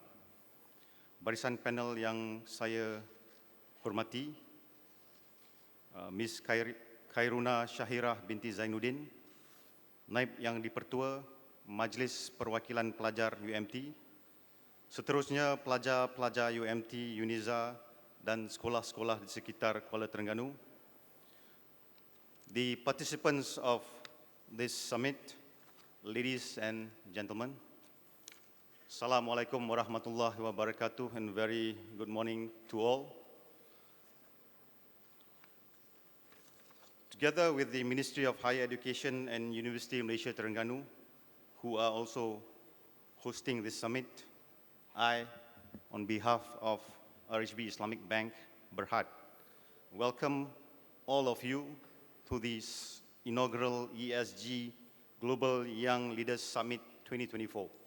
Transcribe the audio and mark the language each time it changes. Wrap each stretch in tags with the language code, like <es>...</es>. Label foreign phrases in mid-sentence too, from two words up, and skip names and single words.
<ms>Barisan panel yang saya hormati, Ms. Khairuna Syahirah binti Zainuddin, Naib Yang Dipertua Majlis Perwakilan Pelajar UMT, seterusnya pelajar-pelajar UMT, UNIZA dan sekolah-sekolah di sekitar Kuala Terengganu,</ms> <en>the participants of this summit, ladies and gentlemen,</en> <ar>السلام عليكم ورحمة الله وبركاته,</ar> <en>and very good morning to all. Together with the Ministry of Higher Education and University Malaysia Terengganu, who are also hosting this summit, I, on behalf of Rhb Islamic Bank, Berhad, welcome all of you to this inaugural ESG Global Young Leaders Summit 2024.</en>